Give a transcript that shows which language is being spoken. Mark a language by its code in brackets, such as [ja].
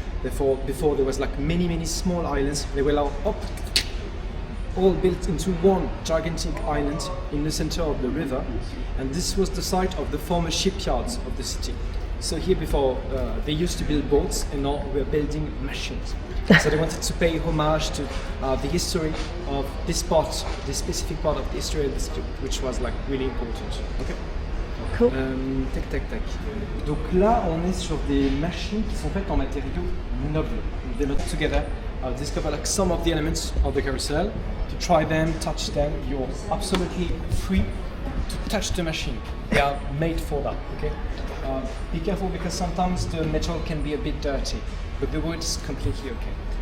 [en] Therefore, before there was like many small islands, they were all built into one gigantic island in the center of the river, and this was the site of the former shipyards of the city. So here before they used to build boats, and now we're building machines. So they wanted to pay homage to the history of this part, this specific part of the history of the city, which was like really important. Okay. Cool. Tac tac tac. [fr] Donc là, on est sur des machines qui sont faites en matériaux nobles. [en] They put together, discover like some of the elements of the carousel. To try them, touch them. You're absolutely free to touch the machine. They are made for that. Okay. Be careful because sometimes the metal can be a bit dirty, but the wood is completely okay.